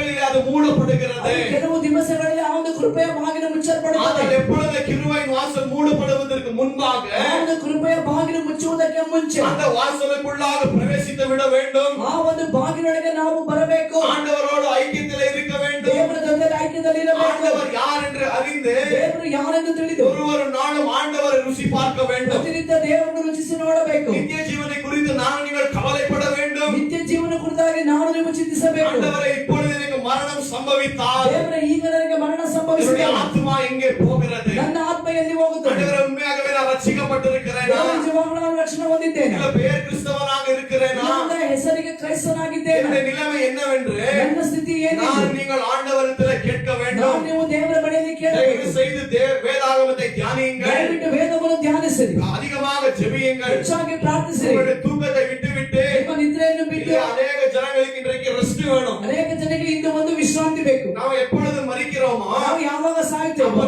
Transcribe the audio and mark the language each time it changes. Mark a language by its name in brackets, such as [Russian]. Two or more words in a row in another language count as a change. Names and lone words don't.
[Tamil] அது மூடப்படுகிறது. [Kannada] ಕೆಲವು ದಿವಸಗಳಲ್ಲಿ ಆ ಒಂದು ಕೃಪೆಯ ಬಾಗಿಲು ಮುಚ್ಚಲ್ಪಡುತ್ತದೆ. [Tamil] ஆனால் எப்பொழுது கிருபையின் வாசல் மூடப்படுவதற்கு முன்பாக [Kannada] ಆ ಒಂದು ಕೃಪೆಯ ಬಾಗಿಲು ಮುಚ್ಚುವುದಕ್ಕೆ ಮುಂಚೆ [Tamil] அந்த வாசலுக்குள்ளாக பிரவேசித்து விட வேண்டும். [Kannada] ಆ ಒಂದು ಬಾಗಿಲೊಳಗೆ ನಾವು ಬರಬೇಕು. [Tamil] ஆண்டவரோடு ஐக்கியத்தில் இருக்க வேண்டும். [Kannada] ದೇವರ ಜೊತೆ ಐಕ್ಯದಲ್ಲಿ ಇರಬೇಕು. [Tamil] ஆண்டவர் யார் என்று அறிந்து [Kannada] ದೇವರು ಯಾರೆಂದು ತಿಳಿದು [Tamil] ஒரு நாளும் ஆண்டவரை ருசி பார்க்க வேண்டும். [Kannada] ಪ್ರತಿನಿತ್ಯ ದೇವರನ್ನು ರುಚಿಸಿ ನೋಡಬೇಕು. [Tamil] நித்திய ஜீவனை குறித்து நான் நீங்கள் கவலைப்பட வேண்டும். [Kannada] ನಿತ್ಯ ಜೀವನ ಕುರಿತಾಗಿ ನಾವು ನೀವು ಚಿಂತಿಸಬೇಕು. [Tamil] ஆண்டவரை இப்பொழுது எனக்கு மரணம் சம்பவித்தால் [Kannada] ದೇವರೇ ಈಗ ನನಗೆ ಮರಣ [Tamil] என்னுடைய [Kannada] ಸಂಭವಿಸಿದೆ. [Tamil] ஆத்மா எங்கே போகிறது? [Kannada] ನನ್ನ ಆತ್ಮ ಎಲ್ಲಿ ಹೋಗುತ್ತದೆ? [Tamil] ஆண்டவரே உண்மையாகவே நான் ரட்சிக்கப்பட்டிருக்கிறேனா? [Kannada] ನಿಜವಾಗ್ಲೂ ನಾನು ರಕ್ಷಣೆ ಹೊಂದಿದ್ದೇನೆ. [Tamil] இல்ல பேர் கிறிஸ்தவனாக இருக்கிறேனா? [Kannada] ನನ್ನ ಹೆಸರಿಗೆ ಕ್ರೈಸ್ತನಾಗಿದ್ದೇನೆ. [Tamil] என்னுடைய நிலைமை என்னவென்று [Kannada] ನನ್ನ ಸ್ಥಿತಿ ಏನಿದೆ? [Tamil] நான் நீங்கள் ஆண்டவரிடத்தில் கேட்க [Kannada] ನಾವು [Tamil] வேண்டும். [Kannada] ನೀವು ದೇವರ ಬಳಿಯಲ್ಲಿ ಕೇಳಬೇಕು. [Tamil] தயவு செய்து வேதாகமத்தை தியானியுங்கள். [Kannada] ದಯವಿಟ್ಟು ವೇದವನ್ನು ಧ್ಯಾನಿಸಿರಿ. [Tamil] அதிகமாக ஜெபியுங்கள். [Kannada] ಹೆಚ್ಚಾಗಿ ಪ್ರಾರ್ಥಿಸಿರಿ. [Tamil] உங்களுடைய தூக்கத்தை விட்டுவிட்டு [Kannada] ನಿಮ್ಮ ನಿದ್ರೆಯನ್ನು ಬಿಟ್ಟು [Tamil] இல்ல அநேக ஜனங்களுக்கு இன்றைக்கு ரெஸ்ட் வேணும். [Kannada] ಅನೇಕ ಜನರಿಗೆ ಇಂದು ಒಂದು ವಿಶ್ರಾಂತಿ ಬೇಕು. [Tamil] ನಾವು எப்பொழுது மரிக்கிறோமோ [Kannada] ನಾವು ಯಾವಾಗ [Tamil] அப்ப [Kannada] ಸಾಯ್ತೇವೆ